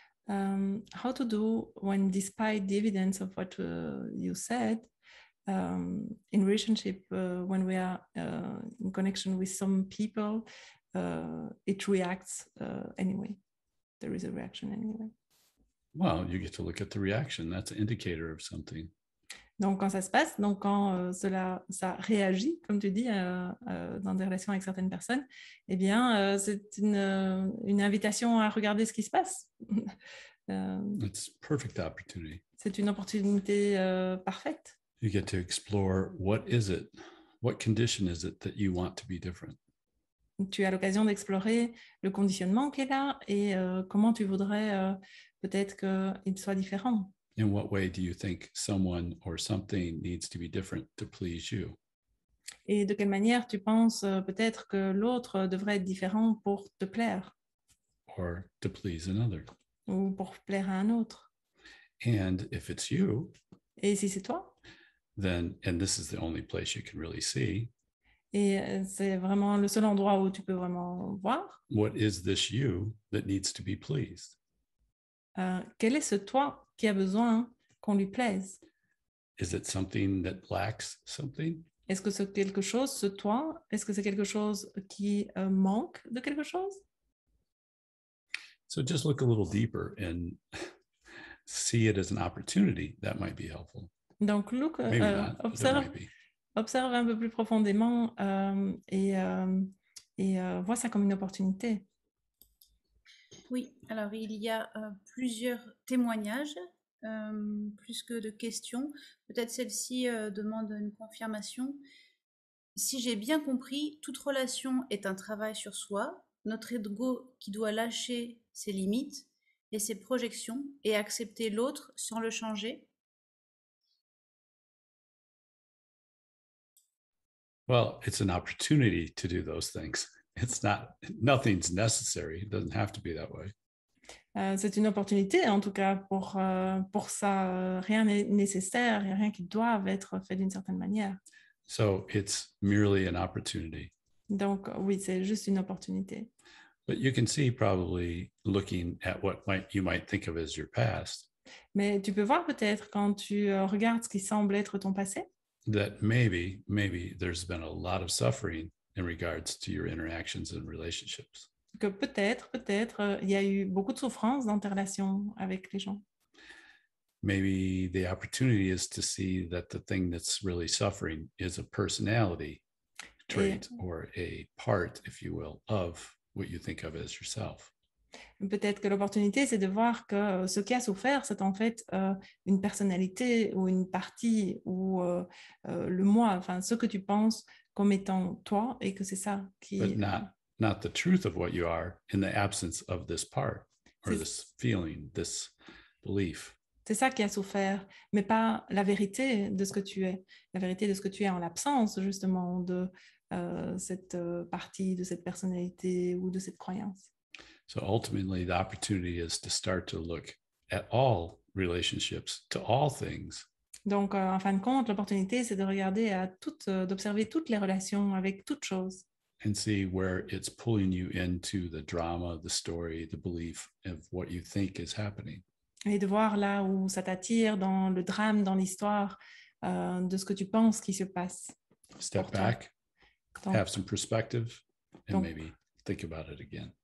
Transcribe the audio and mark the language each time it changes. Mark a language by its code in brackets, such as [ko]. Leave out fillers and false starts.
[en] How to do when, despite the evidence of what you said, in relationship, when we are in connection with some people, it reacts anyway. There is a reaction anyway. Well, you get to look at the reaction. That's an indicator of something. [fr] Donc, quand ça se passe, donc quand ça réagit, comme tu dis, dans des relations avec certaines personnes, eh bien, c'est une invitation à regarder ce qui se passe. [en] It's perfect opportunity. [fr] C'est une opportunité parfaite. [en] You get to explore what is it, what condition is it that you want to be different. [fr] Tu as l'occasion d'explorer le conditionnement qui est là et comment tu voudrais peut-être qu'il soit différent. [en] In what way do you think someone or something needs to be different to please you? [fr] Et de quelle manière tu penses peut-être que l'autre devrait être différent pour te plaire? [en] Or to please another? [fr] Ou pour plaire à un autre? [en] And if it's you, [fr] et si c'est toi, [en] then, and this is the only place you can really see, [fr] et c'est vraiment le seul endroit où tu peux vraiment voir, [en] what is this you that needs to be pleased? [fr] Quel est ce toi qui a besoin qu'on lui plaise? [en] Is it something that lacks something? [fr] Est-ce que c'est quelque chose, ce toi, est-ce que c'est quelque chose qui manque de quelque chose? [en] So just look a little deeper and see it as an opportunity. That might be helpful. [fr] Donc, [en] look, Maybe not, but it might be. [fr] observe un peu plus profondément et et vois ça comme une opportunité. Oui, alors il y a plusieurs témoignages, plus que de questions. Peut-être celle-ci demande une confirmation. Si j'ai bien compris, toute relation est un travail sur soi, notre ego qui doit lâcher ses limites et ses projections et accepter l'autre sans le changer. [en] Well, it's an opportunity to do those things. It's not, nothing's necessary. It doesn't have to be that way. [fr] C'est une opportunité, en tout cas, pour ça. Rien n'est nécessaire, il n'y a rien qui doit être fait d'une certaine manière. [en] So it's merely an opportunity. [fr] Donc, oui, c'est juste une opportunité. [en] But you can see probably looking at what you might think of as your past, [fr] Mais tu peux voir peut-être quand tu regardes ce qui semble être ton passé, [en] that maybe there's been a lot of suffering in regards to your interactions and relationships. [fr] que peut-être, il y a eu beaucoup de souffrance dans tes relations avec les gens. [en] Maybe the opportunity is to see that the thing that's really suffering is a personality trait or a part, if you will, of what you think of as yourself. [fr] Peut-être que l'opportunité, c'est de voir que ce qui a souffert, c'est en fait une personnalité ou une partie ou le moi, enfin ce que tu penses comme étant toi, et que c'est ça qui... [en] But not the truth of what you are in the absence of this part or [fr] C'est [en] this feeling, this belief. [fr] c'est ça qui a souffert, mais pas la vérité de ce que tu es. La vérité de ce que tu es en l'absence justement de cette partie, de cette personnalité ou de cette croyance. [en] So ultimately, the opportunity is to start to look at all relationships, to all things, [fr] Donc, en fin de compte, l'opportunité, c'est de regarder d'observer toutes les relations avec toutes choses [en] and see where it's pulling you into the drama, the story, the belief of what you think is happening. [fr] et de voir là où ça t'attire, dans le drame, dans l'histoire de ce que tu penses qui se passe. [en] Step [fr] pour toi. [en] back, [fr] Donc, [en] have some perspective, and [fr] donc [en] maybe think about it again.